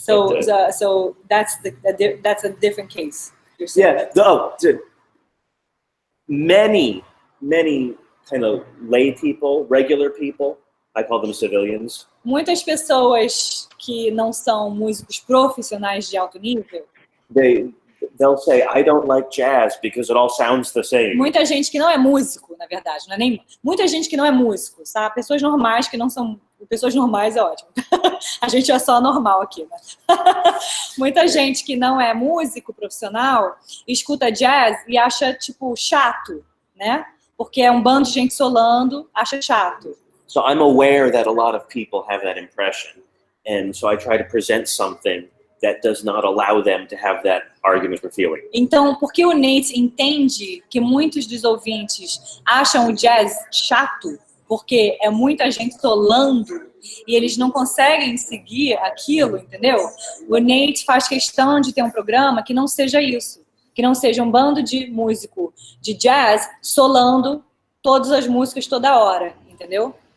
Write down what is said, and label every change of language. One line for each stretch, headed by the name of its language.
English: So that's a different case. You're saying. Yeah. Many kind of lay people, regular people, I call them civilians.
Portuguese: Muitas pessoas que não são músicos profissionais de alto nível,
English: They'll say, I don't like jazz because it all sounds the same.
Portuguese: muita gente que não é músico, na verdade, não é nem muita gente que não é músico, sabe? Pessoas normais que não são pessoas normais é ótimo. A gente é só normal aqui, né? Muita gente que não é músico profissional escuta jazz e acha tipo chato, né? Porque é um bando de gente solando, acha chato.
English: So I'm aware that a lot of people have that impression, and so I try to present something that does not allow them to have that argument or feeling.
Portuguese: Então, porque o Nate entende que muitos dos ouvintes acham o jazz chato, porque é muita gente solando e eles não conseguem seguir aquilo, entendeu? O Nate faz questão de ter um programa que não seja isso, que não seja um bando de músico de jazz solando todas as músicas toda hora, entendeu?